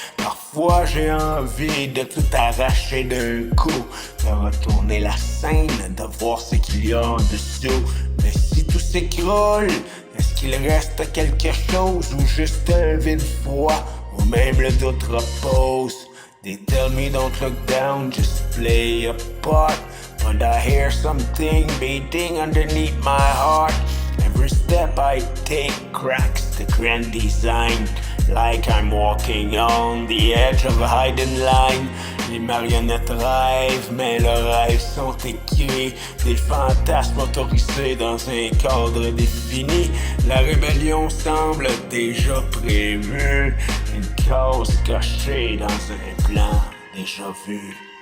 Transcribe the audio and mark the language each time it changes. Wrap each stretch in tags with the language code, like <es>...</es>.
<fr>Parfois j'ai envie de tout arracher d'un coup, de retourner la scène, de voir ce qu'il y a en dessous. Mais si tout s'écroule, est-ce qu'il reste quelque chose ou juste un vide froid? Ou même le doute repose.</fr> <en>They tell me don't look down, just play a part. But I hear something beating underneath my heart. Every step I take cracks the grand design. Like I'm walking on the edge of a hidden line.</en> <fr>Les marionnettes rêvent, mais leurs rêves sont écrits. Des fantasmes autorisés dans un cadre défini. La rébellion semble déjà prévue. Une cause cachée dans un plan déjà vu.</fr>